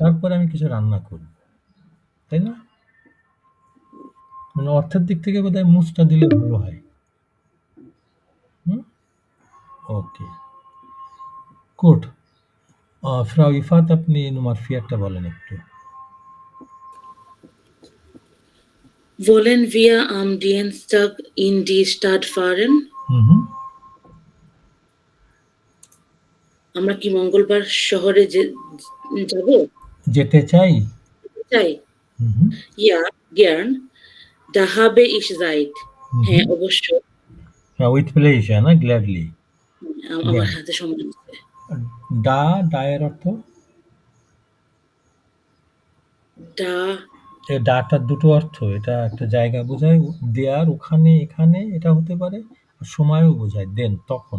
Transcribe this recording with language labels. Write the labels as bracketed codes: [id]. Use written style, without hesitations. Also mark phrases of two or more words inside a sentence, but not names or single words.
[bn] তারপরে আমি কিছু রান্না করব। তাই না? মানে অর্থের দিক থেকে বোধহয় মুসটা দিলে ভালো হয়। [en] okay, good. [bn] ফ্রাউ ইফাত, আপনি [de] Nummer vier [bn] বলেন একটু। [de] Wollen wir am Dienstag in die Stadt fahren? [bn] আমরা কি মঙ্গলবার শহরে যাব? যেতে চাই। [de] চাই। Ja, gern. Da habe ich Zeit. [bn] হ্যাঁ, অবশ্যই। হ্যাঁ, [en] with pleasure [bn] না, গ্ল্যাডলি। আমার হাতে সময় আছে। ডায়ের অর্থ? ডাটার দুটো অর্থ, এটা একটা জায়গা বোঝায়, দেয়ার ওখানে এখানে এটা হতে পারে, সময়ও বোঝায় দেন তখন।